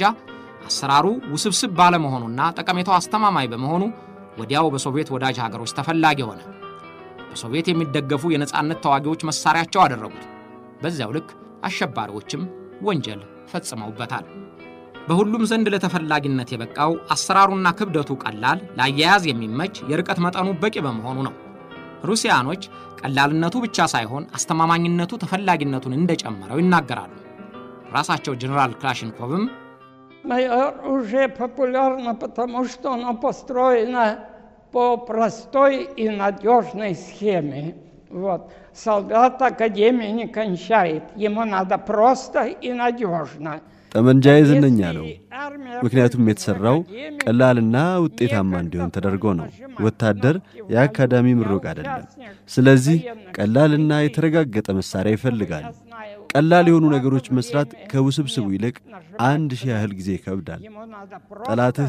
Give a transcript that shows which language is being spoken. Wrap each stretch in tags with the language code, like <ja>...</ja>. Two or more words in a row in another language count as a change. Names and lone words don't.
<am>አሰራሩ ውስብስብ ባለመሆኑና ጠቀሜታው አስተማማኝ በመሆኑ ወዲያው በሶቪየት ወዳጅ ሀገሮች ተፈላጊ ሆነ። በሶቪየት የሚደገፉ የነጻነት ተዋጊዎች መሳሪያቸው አደረጉት። በዚያው ልክ አሸባሪዎችም ወንጀል ፈጽመውበታል። በሁሉም ዘንድ ለተፈላጊነት የበቃው አሰራሩና ክብደቱ ቀላል፣ ለአያያዝ የሚመች፣ የርቀት መጠኑ በቂ በመሆኑ ነው። ሩሲያኖች ቀላልነቱ ብቻ ሳይሆን አስተማማኝነቱ ተፈላጊነቱን እንደጨመረው ይናገራሉ። ራሳቸው ጀነራል ክላሽንኮቭም</am> <ru>уже популярно, потому что оно построено по простой и надежной схеме. Вот. Солдат академии не кончает. Ему надо просто и надежно.</ru> <am>ጠመንጃዬ ዝነኛ ነው። ምክንያቱም የተሰራው ቀላልና ውጤታማ እንዲሆን ተደርጎ ነው። ወታደር የአካዳሚ ምሩቅ አይደለም። ስለዚህ ቀላልና የተረጋገጠ መሳሪያ ይፈልጋል። ቀላል የሆኑ ነገሮች መስራት ከውስብስቡ ይልቅ 1000 ያህል ጊዜ ይከብዳል። ጠላትህ</am>